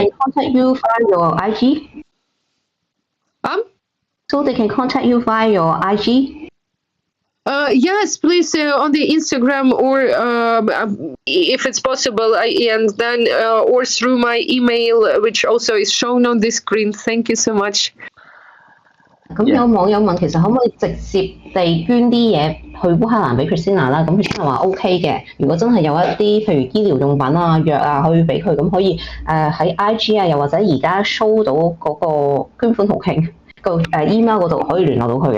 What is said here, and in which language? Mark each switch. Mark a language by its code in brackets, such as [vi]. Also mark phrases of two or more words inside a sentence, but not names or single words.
[en] They contact you via your IG. So they can contact you via your IG. Yes, please on the Instagram, or if it's possible, and then or through my email, which also is shown on the screen. Thank you so much. [yue] 咁有網友問其實可唔可以直接地捐啲嘢去烏克蘭俾 Kristina 啦？咁 Kristina 話 OK 嘅。如果真係有一啲譬如醫療用品啊、藥啊，可以俾佢，咁可以喺 IG 啊，又或者而家 show 到嗰個捐款途徑個email 嗰度可以聯絡到佢嘅。